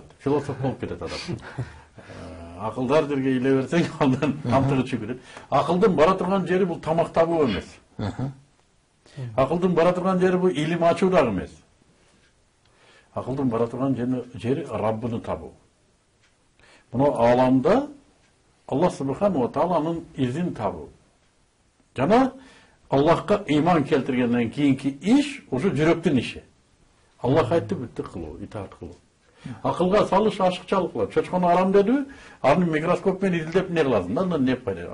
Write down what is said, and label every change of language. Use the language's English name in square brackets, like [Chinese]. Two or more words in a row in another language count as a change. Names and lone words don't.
[Kyrgyz] Философ болуп кетет адам. Акылды ар жерге иле берсең, андан камтыгы чыгып кетет. Акылдын бара турган жери бул тамак табуу эмес. Акылдын бара турган жери бул илим ачуу дагы эмес. Акылдын бара турган жери Раббыны табуу. Мына аламда Аллах [Arabic] سبحانه وتعالى [Kyrgyz] изин табуу. Жана Аллахка иман келтиргенден кийинки иш ушу жүрөктүн иши. Аллах айтты, бүттү кылуу, итаат кылуу. Акылга салыш ашыкчалык кылат. Чочкону арам деди, аны микроскоп менен изилдеп не лазым, андан не пайда?